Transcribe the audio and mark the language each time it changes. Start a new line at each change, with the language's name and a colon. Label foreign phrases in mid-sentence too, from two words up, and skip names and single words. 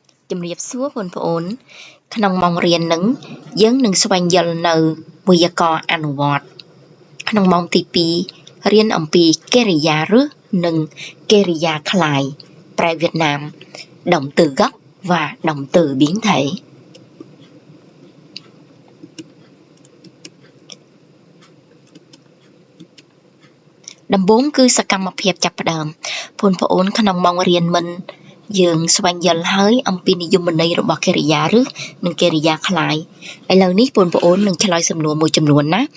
Khmer: ជំរាបសួរបងប្អូនក្នុងម៉ោងរៀននឹងយើងនឹងស្វែងយល់នៅវេយ្យាករណ៍អនុវត្តក្នុងម៉ោងទី2រៀនអំពីកិរិយារឹសនិងកិរិយាក្លាយប្រែវៀតណាម
Vietnamese: động từ gốc và động từ biến thể
Khmer: ដំបូងគឺសកម្មភាពចាប់ផ្ដើមបងប្អូនក្នុងម៉ោងរៀនមិនយើងស្វែងយល់ហើយអំពីនិយមន័យរបស់ កិរិយារឹសនិងកិរិយាក្លាយឥឡូវនេះបងប្អូននឹងឆ្លើយសំណួរមួយចំនួនណា